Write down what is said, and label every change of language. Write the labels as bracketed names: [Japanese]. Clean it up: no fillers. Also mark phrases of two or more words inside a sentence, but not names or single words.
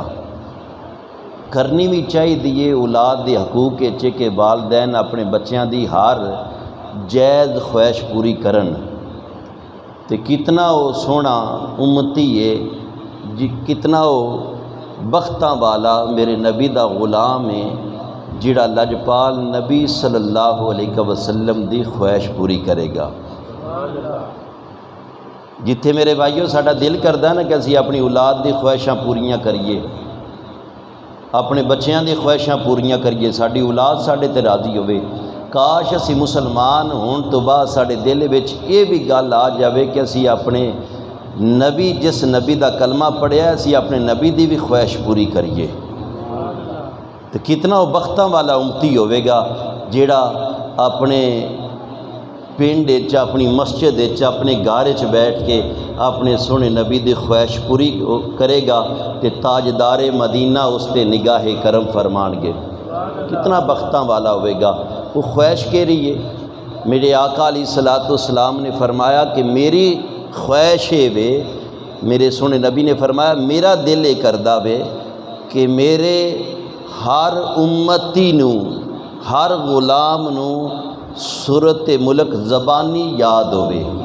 [Punjabi] کرنی بھی چاہیے اولاد دے حقوق کہ والدین اپنے بچیاں دی ہر جائز خواہش پوری کرن۔ تے کتنا وہ سونا امتی ہے جی، کتنا وہ بختاں والا میرے نبی دا غلام ہے جڑا لجپال نبی [Arabic] صلی اللہ علیہ وسلم [Punjabi] دی خواہش پوری کرے گا۔ جتھے میرے بھائیو ساڈا دل کردا نا کہ اسی اپنی اولاد دی خواہشاں پوریاں کریے، اپنے بچیاں دی خواہشاں پوریاں کریے، ساڈی اولاد ساڈے تے راضی ہوے۔ کاش اسی مسلمان ہون تو بعد ساڈے دل وچ یہ بھی گل آ جاوے کہ اسی اپنے نبی جس نبی دا کلمہ پڑھیا اسی اپنے نبی دی بھی خواہش پوری کریے۔ تو کتنا وہ بختاں والا امتی ہوے گا جیڑا اپنے پنڈ وچ اپنی مسجد وچ اپنے گھر وچ بیٹھ کے اپنے سونے نبی دی خواہش پوری کرے گا کہ تاجدار مدینہ اس تے نگاہ کرم فرمان گے۔ کتنا بختاں والا ہوے گا۔ وہ خواہش کے لیے میرے آقا [Arabic] علیہ الصلوۃ والسلام [Punjabi] نے فرمایا کہ میری خواہش ہے وے، میرے سونے نبی نے فرمایا میرا دل یہ کردا وے کہ میرے ہر امتی نو ہر غلام نو سورت ملک زبانی یاد ہوئے۔